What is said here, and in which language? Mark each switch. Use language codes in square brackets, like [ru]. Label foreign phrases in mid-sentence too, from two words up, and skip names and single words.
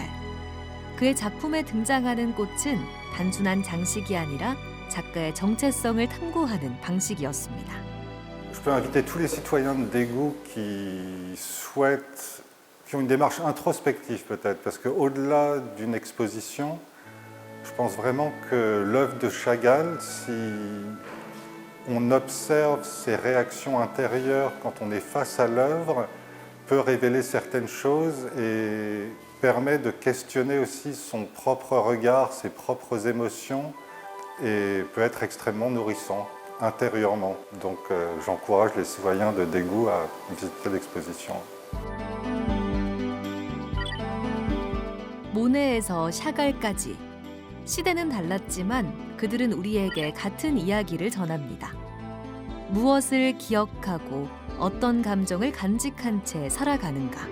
[ko] 그의 작품에 등장하는 꽃은 단순한 장식이 아니라 작가의 정체성을 탐구하는 방식이었습니다. [fr] Je peux inviter tous les citoyens de Daegu qui ont une démarche introspective peut-être, parce qu'au-delà d'une exposition, Je pense vraiment que l'œuvre de Chagall, si on observe ses réactions intérieures quand on est face à l'œuvre, peut révéler certaines choses et permet de questionner aussi son propre regard, ses propres émotions et peut être extrêmement nourrissant intérieurement. Donc j'encourage les citoyens de Daegu à visiter l'exposition. [ko] 모네에서 샤갈까지 시대는 달랐지만 그들은 우리에게 같은 이야기를 전합니다. 무엇을 기억하고 어떤 감정을 간직한 채 살아가는가?